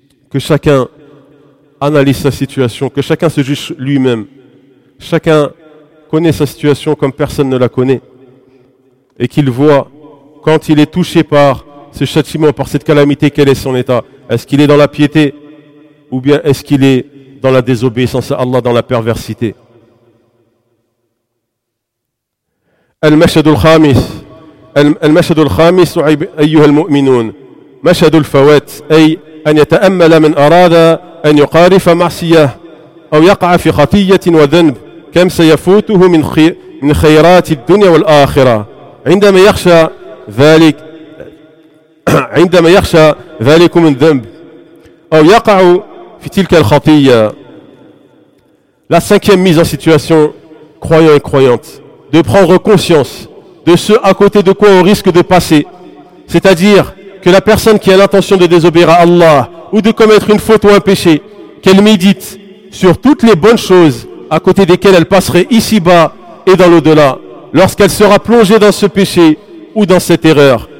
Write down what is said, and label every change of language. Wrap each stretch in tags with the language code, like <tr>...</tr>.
<fr>Que chacun analyse sa situation, que chacun se juge lui-même, chacun connaît sa situation comme personne ne la connaît, et qu'il voit, quand il est touché par ce châtiment, par cette calamité, quel est son état? Est-ce qu'il est dans la piété, ou bien est-ce qu'il est dans la désobéissance à Allah, dans la perversité?</fr> <ar>المشهد الخامس المشهد الخامس أيها المؤمنون مشهد الفوات أي أن يتأمل من أراد أن يقارف معصية أو يقع في خطية وذنب كم سيفوته من خيرات الدنيا والآخرة عندما يخشى ذلك من ذنب أو يقع في تلك الخطية.</ar> <fr>La cinquième mise en situation, croyant et croyante, de prendre conscience de ce à côté de quoi on risque de passer. C'est-à-dire que la personne qui a l'intention de désobéir à Allah ou de commettre une faute ou un péché, qu'elle médite sur toutes les bonnes choses à côté desquelles elle passerait ici-bas et dans l'au-delà, lorsqu'elle sera plongée dans ce péché ou dans cette erreur.</fr>